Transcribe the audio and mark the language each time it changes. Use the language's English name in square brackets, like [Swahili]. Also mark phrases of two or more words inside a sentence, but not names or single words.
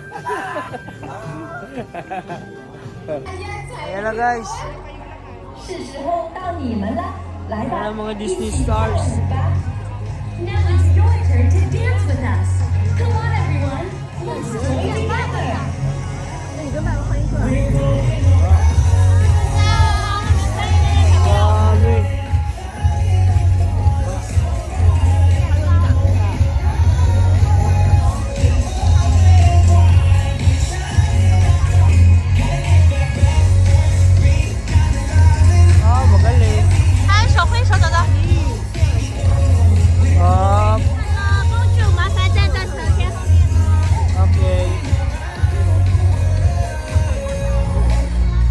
[Filipino] Ayan na guys. [Chinese] 是时候到你们了，来 Ayan 吧 [Filipino] ang mga Disney stars. [English] Now it's your turn to dance with us. Come on, everyone. Let's play together. [Filipino] Grabe. Magaling. [Chinese] 还有手挥手，等等。 Up. 公主麻烦站在侧边。 Okay.